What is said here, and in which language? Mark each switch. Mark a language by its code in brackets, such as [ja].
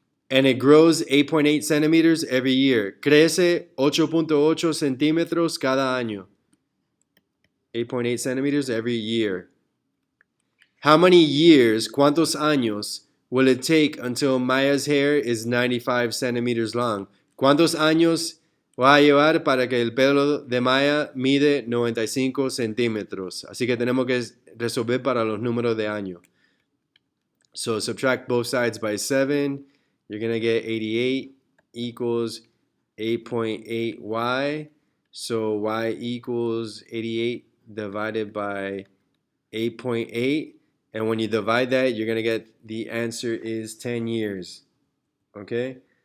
[en] And it grows 8.8 centimeters every year. [es] Crece 8.8 centímetros cada año. [en] 8.8 centimeters every year. How many years, cuántos años, will it take until Maya's hair is 95 centimeters long? [es] ¿Cuántos años va a llevar para que el pelo de Maya mide 95 centímetros? Así que tenemos que resolver para los números de año. [en] So subtract both sides by 7. You're going to get 88 equals 8.8y. So y equals 88 divided by 8.8. And when you divide that, you're going to get the answer is 10 years. Okay?